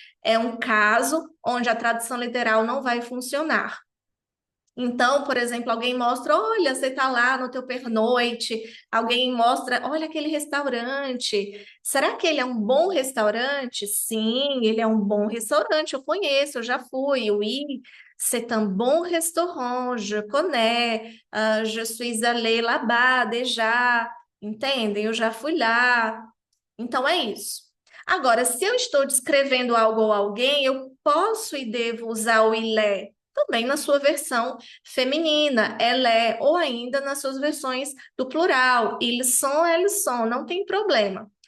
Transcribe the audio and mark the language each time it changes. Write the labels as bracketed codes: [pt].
[pt] É um caso onde a tradução literal não vai funcionar. Então, por exemplo, alguém mostra, olha, você está lá no teu pernoite, alguém mostra, olha aquele restaurante. Será que ele é um bom restaurante? Sim, ele é um bom restaurante, eu conheço, eu já fui. [fr] Oui, c'est un bon restaurant, je connais, je suis allée là-bas déjà. [pt] Entendem? Eu já fui lá. Então é isso. Agora, se eu estou descrevendo algo ou alguém, eu posso e devo usar o ilé também na sua versão feminina, elé, ou ainda nas suas versões do plural, [fr] ils sont, [pt] não tem problema.